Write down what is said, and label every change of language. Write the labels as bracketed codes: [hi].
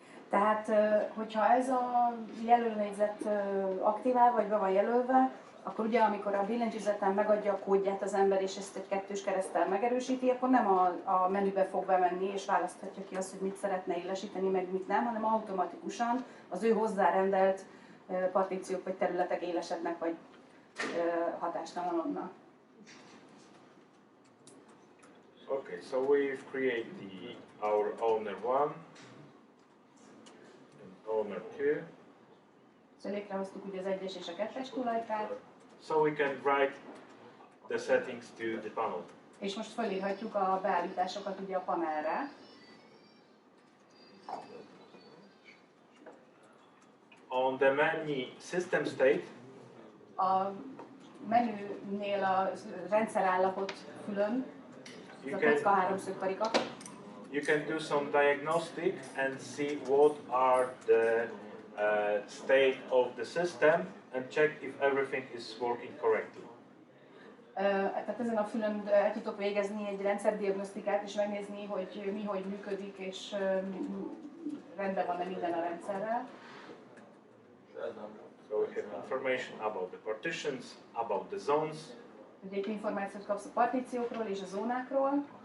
[hu] Tehát, hogyha ez a jelölőnégyzet aktivál, vagy be van jelölve, akkor ugye, amikor a billentyűzeten megadja a kódját az ember, és ezt egy kettős kereszttel megerősíti, akkor nem a menübe fog bemenni, és választhatja ki azt, hogy mit szeretne illesíteni, meg mit nem, hanem automatikusan az ő hozzárendelt partíciók vagy területek élesednek, vagy hatástalanodnak. [en] Okay, so we've created our owner 1 and owner 2. [hu] Szóval létrehoztuk ugye az 1-es és a 2-es tulajkát. [en] So we can write the settings to the panel. [hu] És most felírhatjuk a beállításokat ugye a panelre. [en] On the menu system state, [hu] a menünél a rendszerállapot fülön, ez a kocka háromszög karika. [en] you can do some diagnostic and see what are the state of the system and check if everything is working correctly. [hu] Tehát ezen a fülön el tudok végezni egy rendszerdiagnosztikát és megnézni, hogy mi hogy működik és rendben van-e minden a rendszerrel. [en] So we have information about the partitions, about the zones, [hu] Ugye itt információt kapsz a partíciókról és a zónákról,